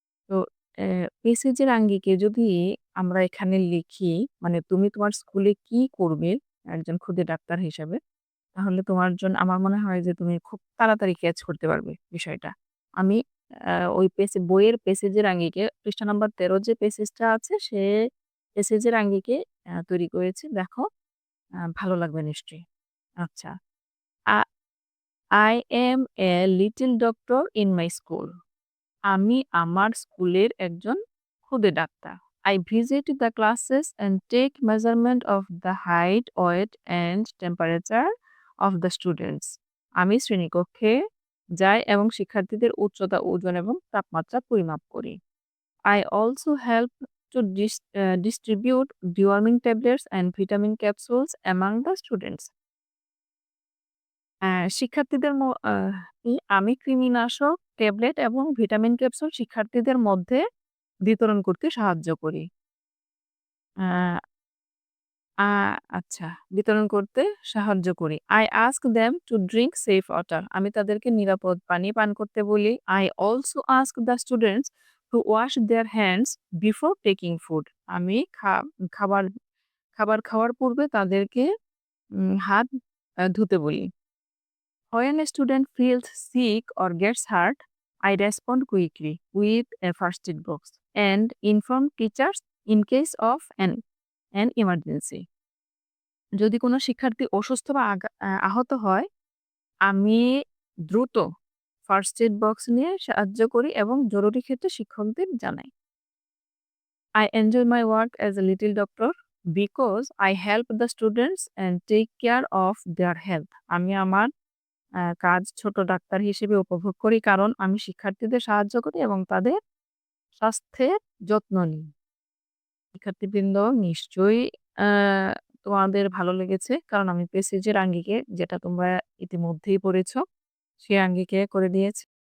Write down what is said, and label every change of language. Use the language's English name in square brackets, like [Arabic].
[Bangla] তো মেসেজের আঙ্গিকে যদি আমরা এখানে লিখি, মানে তুমি তোমার স্কুলে কি করবে একজন খুদে ডাক্তার হিসাবে, তাহলে তোমার জন্য আমার মনে হয় যে তুমি খুব তাড়াতাড়ি ক্যাচ করতে পারবে বিষয়টা। আমি ওই বইয়ের পেসেজের আঙ্গিকে পৃষ্ঠা নাম্বার ১৩ যে পেসেজটা আছে সে পেসেজের আঙ্গিকে তৈরি করেছি। দেখো ভালো লাগবে নিশ্চয়ই। আচ্ছা। [English] Uh I am a little doctor in my school. [Bangla] আমি আমার স্কুলের একজন খুদে doctor. [English] I visit the classes and take measurement of the height, weight and temperature of the students. [Bangla] আমি শ্রেণীকক্ষে যাই এবং শিক্ষার্থীদের উচ্চতা, ওজন এবং তাপমাত্রা পরিমাপ করি। [English] I also help to distribute deworming tablets and vitamin capsules among the students. [Bangla] শিক্ষার্থীদের ম আহ আমি কৃমিনাশক ট্যাবলেট এবং ভিটামিন ক্যাপসুল শিক্ষার্থীদের মধ্যে বিতরণ করতে সাহায্য করি। আ আ আচ্ছা, বিতরণ করতে সাহায্য করি। [English] I ask them to drink safe water. [Bangla] আমি তাদেরকে নিরাপদ পানি পান করতে বলি। [English] I also ask the students to wash their hands before taking food. [Bangla] আমি খাবার খাবার খাওয়ার পূর্বে তাদেরকে হাত ধুতে বলি। [English] When a student feels sick or gets hurt, I respond quickly with a first aid box and inform teachers in case of an emergency. [Bangla] যদি কোনো শিক্ষার্থী অসুস্থ বা আহত হয়, আমি দ্রুত ফার্স্ট এড বক্স নিয়ে সাহায্য করি এবং জরুরি ক্ষেত্রে শিক্ষকদের জানাই। [English] I enjoy my work as a little doctor because I help the students and take care of their health. [Bangla] আমি আমার কাজ ছোট ডাক্তার হিসেবে উপভোগ করি কারণ আমি শিক্ষার্থীদের সাহায্য করি এবং তাদের স্বাস্থ্যের যত্ন নিই। শিক্ষার্থীবৃন্দ নিশ্চয়ই আ তোমাদের ভালো লেগেছে। কারণ আমি প্যাসেজের আঙ্গিকে যেটা তোমরা ইতিমধ্যেই পড়েছ, সে আঙ্গিকে করে দিয়েছি।